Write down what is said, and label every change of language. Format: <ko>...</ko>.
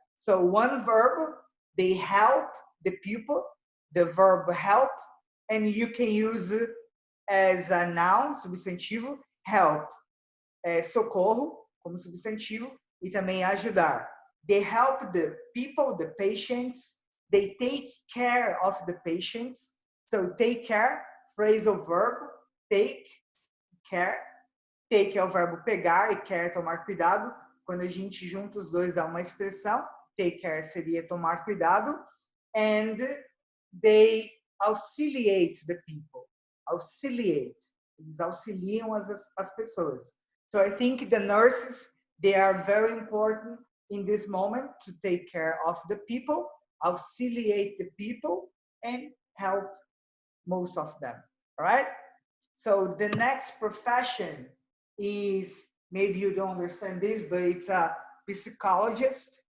<en>So one verb, they help the people, the verb help, and you can use it as a noun,</en> <pt>substantivo, help, socorro, como substantivo, e também ajudar.</pt> <en>They help the people, the patients, they take care of the patients. So take care, phrasal verb, take care.</en> <pt>Take é o verbo pegar e care é tomar cuidado. Quando a gente junta os dois dá uma expressão. Take care seria tomar cuidado.</pt> <en>And they auxiliate the people. Auxiliate.</en> <pt>Eles auxiliam as pessoas.</pt> <en>So I think the nurses, they are very important in this moment to take care of the people, auxiliate the people, and help most of them. All right? So the next profession is, maybe you don't understand this, but it's a psychologist.</en>